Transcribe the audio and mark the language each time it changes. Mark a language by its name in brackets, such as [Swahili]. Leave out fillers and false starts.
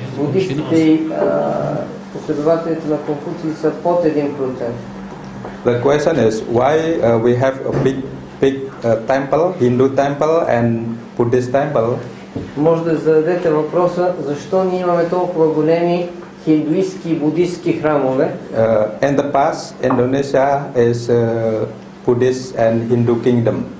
[Bulgarian] буддистите и последователите на Конфуций са под 1%. [English] The question is why we have a big temple, Hindu temple and Buddhist temple. [Bulgarian] Може да зададете въпроса, защо ние имаме толкова големи хиндуистки и буддистки храмове? [English] In the past, Indonesia is a Buddhist and Hindu kingdom.